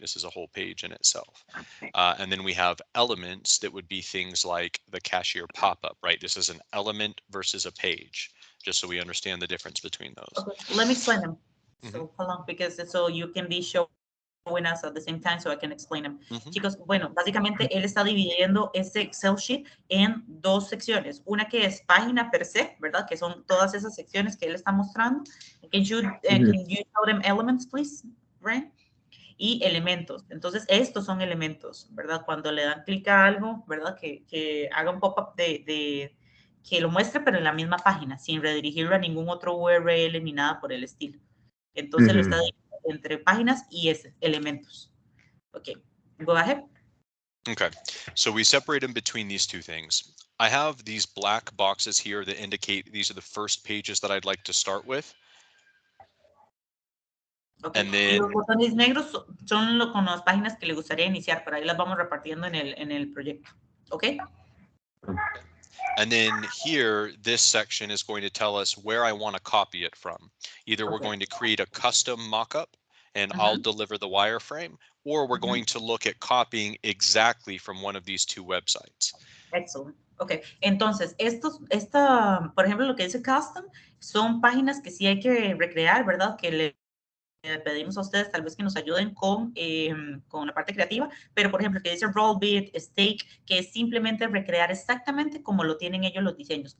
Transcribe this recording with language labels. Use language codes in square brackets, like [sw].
[en] This is a whole page in itself. And then we have elements that would be things like the cashier pop-up, right? This is an element versus a page, just so we understand the difference between those. Okay, let me explain them. So hold on, because so you can be showing us at the same time so I can explain them. [es] Chicos, bueno, básicamente él está dividiendo este Excel sheet en dos secciones. Una que es página per se, ¿verdad? Que son todas esas secciones que él está mostrando. [en] Can you show them elements, please, Ryan? [es] Y elementos. Entonces, estos son elementos, ¿verdad? Cuando le dan clic a algo, ¿verdad? Que haga un pop-up de que lo muestre, pero en la misma página, sin redirigirlo a ningún otro URL ni nada por el estilo. Entonces, lo está dividiendo entre páginas y elementos. [en] Okay, go ahead. Okay, so we separate them between these two things. I have these black boxes here that indicate these are the first pages that I'd like to start with. Okay. And then, [es] los botones negros son con las páginas que le gustaría iniciar, pero ahí las vamos repartiendo en el proyecto. [en] Okay? And then here, this section is going to tell us where I want to copy it from. Either we're going to create a custom mockup and I'll deliver the wireframe, or we're going to look at copying exactly from one of these two websites. Excellent. [es] Ok, entonces, por ejemplo, lo que dice custom, son páginas que sí hay que recrear, ¿verdad? Que le pedimos a ustedes tal vez que nos ayuden con la parte creativa, pero por ejemplo, que dice Rollbit, Stake, que es simplemente recrear exactamente como lo tienen ellos los diseños.